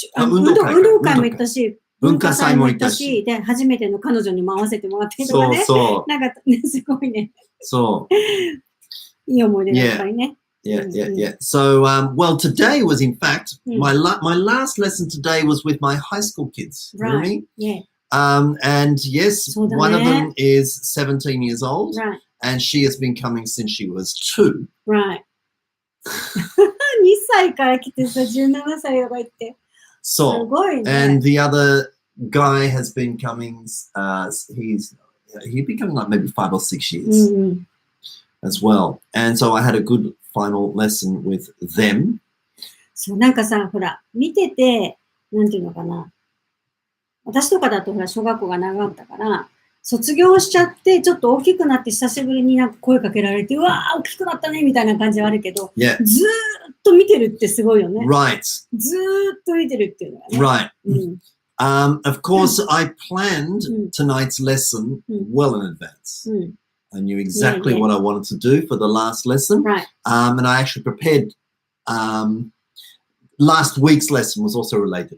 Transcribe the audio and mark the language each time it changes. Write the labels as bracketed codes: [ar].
[ja] 運動会も行ったし、文化祭も行ったし、で、初めての彼女にも会わせてもらったりとかね。そう。なんか、ね、すごいね。そう。いい思い出がいっぱいね。 [en] Yeah. So, well, today was, in fact, my last lesson today was with my high school kids. Right. Yeah. And yes, one of them is 17 years old, right. and she has been coming since she was 2. Right. [ja] 2歳から来てさ、17歳とか言って。 [en] So, [ja] すごいね。 [en] and the other guy has been coming, he's been coming like maybe 5 or 6 years as well. And so I had a good final lesson with them. [ja] そう、なんかさ、ほら、見てて、なんていうのかな。私とかだとほら、小学校が長かったから、卒業しちゃって、ちょっと大きくなって久しぶりになんか声かけられて、うわー、大きくなったね、みたいな感じはあるけど、ずーっと見てるってすごいよね。 [en] Right. [ja] ずーっと見てるっていうのがね。 [en] Right. Of course, I planned tonight's lesson well in advance. I knew exactly what I wanted to do for the last lesson. Right. And I actually prepared, last week's lesson was also related.